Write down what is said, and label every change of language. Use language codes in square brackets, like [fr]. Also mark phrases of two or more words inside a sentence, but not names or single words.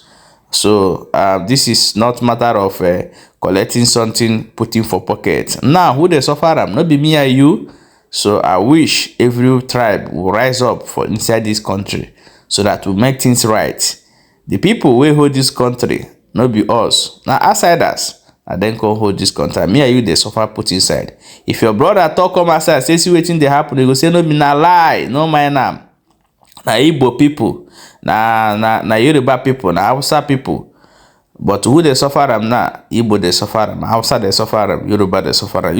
[pcm] So this is not matter of collecting something, putting for pocket. Now who they suffer am? Not be me and you. So I wish every tribe will rise up for inside this country so that we make things right. The people wey hold this country, not be us, now outsiders. and then come hold this contract. Me and you dey suffer put inside. If your brother talk come outside say see wetin dey happen, they go say no be na lie, no mind am. Na Igbo people, na Yoruba people, na Hausa people. But who dey suffer am now? Igbo dey suffer am, Hausa dey suffer am, Yoruba dey suffer am.